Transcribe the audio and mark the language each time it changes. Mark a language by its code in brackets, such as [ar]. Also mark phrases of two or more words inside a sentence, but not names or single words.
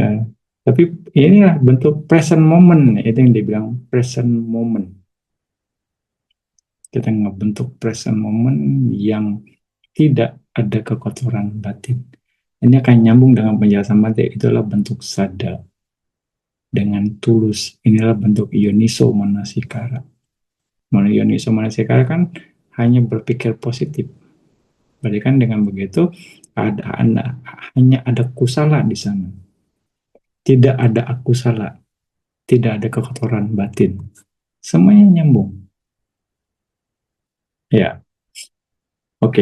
[id] Tapi inilah bentuk [en] present moment, [id] itu yang dibilang [en] present moment. [id] Kita ngebentuk [en] present moment [id] yang tidak ada kekotoran batin. Ini akan nyambung dengan penjelasan Bante, itulah bentuk sada dengan tulus. Inilah bentuk [pi] yoniso manasikara. Yoniso manasikara [id] kan hanya berpikir positif. Berarti kan dengan begitu hanya ada kusala di sana. Tidak ada akusala, tidak ada kekotoran batin. Semuanya nyambung. Ya, oke.